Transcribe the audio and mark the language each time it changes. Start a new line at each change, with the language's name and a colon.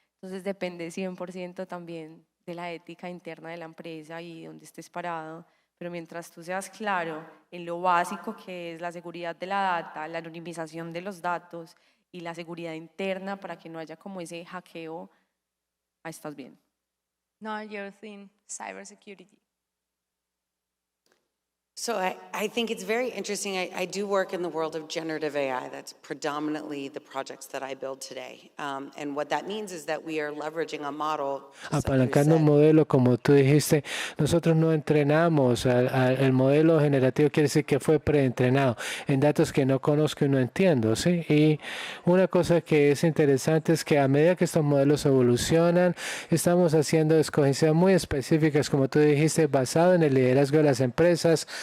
Spanish: Entonces depende 100% también de la ética interna de la empresa y donde estés parado, pero mientras tú seas claro en lo básico que es la seguridad de la data, la anonimización de los datos y la seguridad interna para que no haya como ese hackeo, ahí estás bien.
English: Know your thing, cybersecurity. So I think it's very interesting. I do work in the world of generative AI. That's predominantly the projects that I build today. And what that means is that we are leveraging a model.
Spanish: Apalancando un modelo, como tú dijiste, nosotros no entrenamos el modelo generativo, quiere decir que fue preentrenado en datos que no conozco y no entiendo, ¿sí? Y una cosa que es interesante es que a medida que estos modelos evolucionan, estamos haciendo escogencias muy específicas, como tú dijiste, basado en el liderazgo de las empresas.